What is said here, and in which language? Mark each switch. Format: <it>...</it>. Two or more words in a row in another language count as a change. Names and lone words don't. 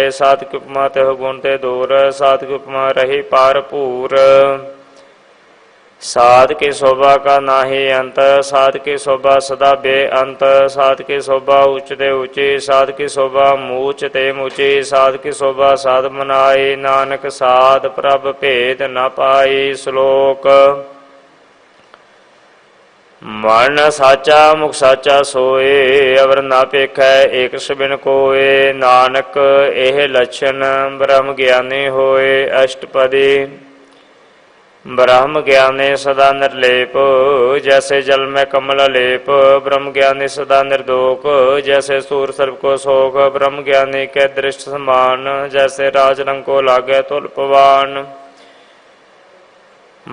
<pa>ਸਾਧ ਕੀ ਉਪਮਾ ਤੇਹ ਗੁਣ ਤੇ ਦੂਰ, ਸਾਧ ਕੀ ਉਪਮਾ ਰਹੀ ਪਾਰ ਪੂਰ। ਸਾਧ ਕੀ ਸ਼ੋਭਾ ਕਾ ਨਾਹੀ ਅੰਤ, ਸਾਧ ਕੀ ਸ਼ੋਭਾ ਸਦਾ ਬੇਅੰਤ। ਸਾਧ ਕੀ ਸ਼ੋਭਾ ਉੱਚ ਤੇ ਊਂਚੀ, ਸਾਧ ਕੀ ਸ਼ੋਭਾ ਮੂਚ ਤੇ ਮੂਚੀ। ਸਾਧ ਕੀ ਸ਼ੋਭਾ ਸਾਧ ਮਨਾਈ, ਨਾਨਕ ਸਾਧ ਪ੍ਰਭ ਭੇਦ ਨ ਪਾਈ। ਸ਼ਲੋਕ ਮਨ ਸਾਚਾ ਮੁਖ ਸਾਚਾ ਸੋਏ, ਅਵਰ ਨਾ ਪੇਖੈ ਏਕ ਬਿਨ ਕੋਏ। ਨਾਨਕ ਏਹ ਲਕਸ਼ਣ ਬ੍ਰਹਮ ਗਿਆਨੀ ਹੋਏ। ਅਸ਼ਟਪਦੀ ਬ੍ਰਹਮ ਗਿਆਨੀ ਸਦਾ ਨਿਰਲੇਪ, ਜੈਸੇ ਜਲ ਮੇਂ ਕਮਲ ਲੇਪ। ਬ੍ਰਹਮ ਗਿਆਨੀ ਸਦਾ ਨਿਰਦੋਸ਼, ਜੈਸੇ ਸੂਰ ਸਰਪ ਕੋ ਸ਼ੋਕ। ਬ੍ਰਹਮ ਗਿਆਨੀ ਕੇ ਦ੍ਰਿਸ਼ਟ ਸਮਾਨ, ਜੈਸੇ ਰਾਜ ਰੰਗ ਕੋ ਲਾਗੇ ਤੁਲ ਪਵਾਨ।</pa>